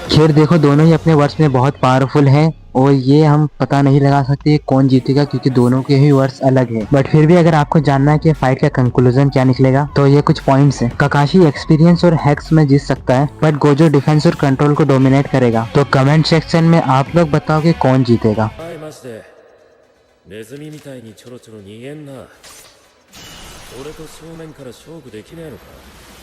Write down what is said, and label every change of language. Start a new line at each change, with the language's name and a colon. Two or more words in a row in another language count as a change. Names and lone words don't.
Hindi: खैर देखो, दोनों ही अपने वर्ड्स में बहुत पावरफुल हैं और ये हम पता नहीं लगा सकते कौन जीतेगा, क्योंकि दोनों के ही वर्ड्स अलग है। बट फिर भी अगर आपको जानना है कि फाइट का कंक्लूजन क्या निकलेगा तो ये कुछ पॉइंट्स है। काकाशी एक्सपीरियंस और हैक्स में जीत सकता है, बट गोजो डिफेंस और कंट्रोल को डोमिनेट करेगा। तो
English: comment section
Hindi: में आप लोग बताओ कि कौन जीतेगा।
Japanese: ネズミみたいにちょろちょろ逃げんな。俺と正面から勝負できねえのか。